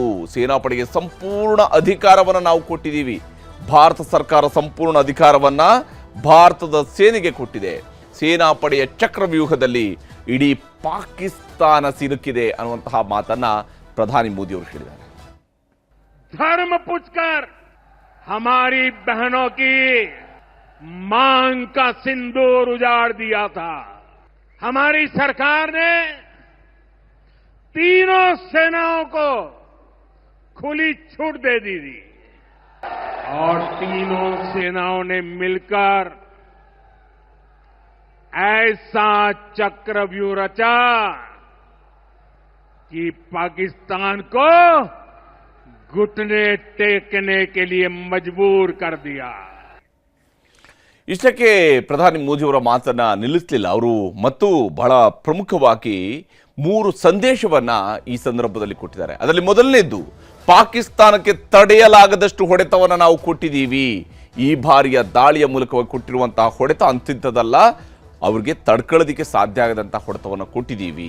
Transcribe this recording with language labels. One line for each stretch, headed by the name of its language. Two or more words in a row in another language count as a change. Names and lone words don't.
Kannada: ಸೇನಾಪಡೆಗೆ ಸಂಪೂರ್ಣ ಅಧಿಕಾರವನ್ನು ನಾವು ಕೊಟ್ಟಿದ್ದೀವಿ. ಭಾರತ ಸರ್ಕಾರ ಸಂಪೂರ್ಣ ಅಧಿಕಾರವನ್ನ ಭಾರತದ ಸೇನೆಗೆ ಕೊಟ್ಟಿದೆ. ಸೇನಾಪಡೆಯ ಚಕ್ರವ್ಯೂಹದಲ್ಲಿ ಇಡೀ ಪಾಕಿಸ್ತಾನ ಸಿಲುಕಿದೆ ಅನ್ನುವಂತಹ ಮಾತನ್ನ ಪ್ರಧಾನಿ ಮೋದಿ ಅವರು ಹೇಳಿದ್ದಾರೆ.
Hindi: धर्म पूछकर हमारी बहनों की मांग का सिंदूर उजाड़ दिया था. हमारी सरकार ने तीनों सेनाओं को खुली छूट दे दी थी और तीनों सेनाओं ने मिलकर ऐसा चक्रव्यूह रचा कि पाकिस्तान को घुटने टेकने के लिए मजबूर कर दिया.
Kannada: ಇಷ್ಟಕ್ಕೆ ಪ್ರಧಾನಿ ಮೋದಿಯವರ ಮಾತನ್ನ ನಿಲ್ಲಿಸಲಿಲ್ಲ ಅವರು, ಮತ್ತು ಬಹಳ ಪ್ರಮುಖವಾಗಿ 3 ಸಂದೇಶವನ್ನ ಈ ಸಂದರ್ಭದಲ್ಲಿ ಕೊಟ್ಟಿದ್ದಾರೆ. ಅದರಲ್ಲಿ ಮೊದಲನೇದ್ದು, ಪಾಕಿಸ್ತಾನಕ್ಕೆ ತಡೆಯಲಾಗದಷ್ಟು ಹೊಡೆತವನ್ನ ನಾವು ಕೊಟ್ಟಿದ್ದೀವಿ. ಈ ಬಾರಿಯ ದಾಳಿಯ ಮೂಲಕವಾಗಿ ಕೊಟ್ಟಿರುವಂತಹ ಹೊಡೆತ ಅಂತಿಂತದಲ್ಲ, ಅವ್ರಿಗೆ ತಡ್ಕೊಳ್ಳೋದಕ್ಕೆ ಸಾಧ್ಯ ಆಗದಂತಹ ಹೊಡೆತವನ್ನು ಕೊಟ್ಟಿದ್ದೀವಿ.